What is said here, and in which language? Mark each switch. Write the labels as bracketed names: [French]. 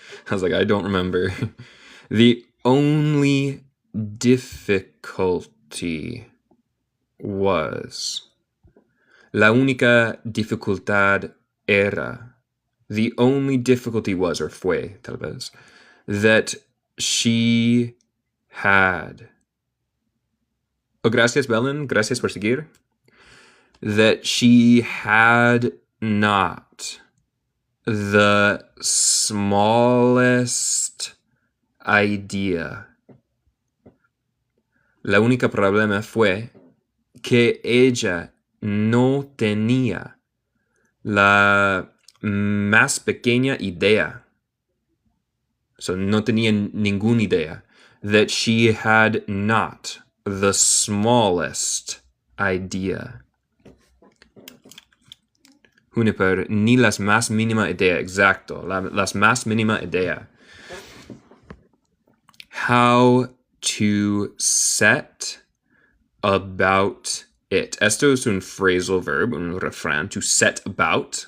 [English] I was like, I don't remember. The only difficulty was. [Spanish] La única dificultad era. [English] The only difficulty was, or [Spanish] fue, tal vez, [English] that she had. Oh, [Spanish] gracias, Belen. Gracias por seguir. [English] That she had not the smallest idea. [Spanish] La única problema fue que ella no tenía la más pequeña idea. So, no tenía ninguna idea. [English] That she had not the smallest idea. [Spanish] Juniper, ni las más mínima idea. Exacto. Las más mínima idea. [English] How to set about it. [Spanish] Esto es un phrasal verb, un refrán. [English] To set about.